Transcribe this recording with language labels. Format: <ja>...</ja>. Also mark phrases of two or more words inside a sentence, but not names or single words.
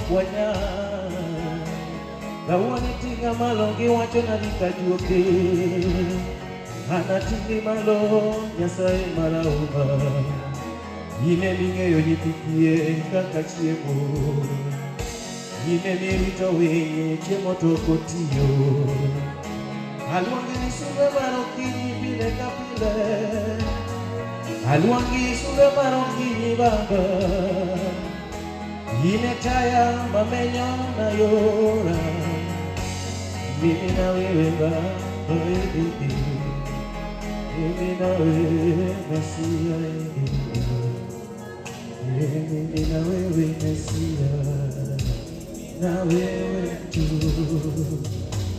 <luo>wanyal, kawuono iting'a malo giwacho na ni kajuoke, an ating'i malo Nyasaye marahuma, ine ming'eyo nyithi kiye kaka chiemo, ine mirito winy chiemo tok otiyo, aluongi ni sumbe mar okinyi pile ka pile, aluongi sumbe mar okinyi Baba, ine taya mamenyo na yora,</luo> <sw>mimi na wewe Baba, mimi na wewe Mesia, mimi na wewe Mesia, na wewe tu.</sw>